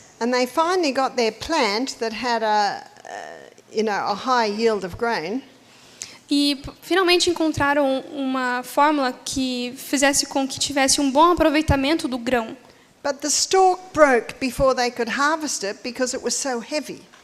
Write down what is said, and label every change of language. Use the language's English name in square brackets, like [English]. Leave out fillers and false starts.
[English] And they finally got their plant that had a high yield of grain. [Portuguese] E finalmente encontraram uma fórmula que fizesse com que tivesse um bom aproveitamento do grão. [English] But the stalk broke before they could harvest it because it was so heavy.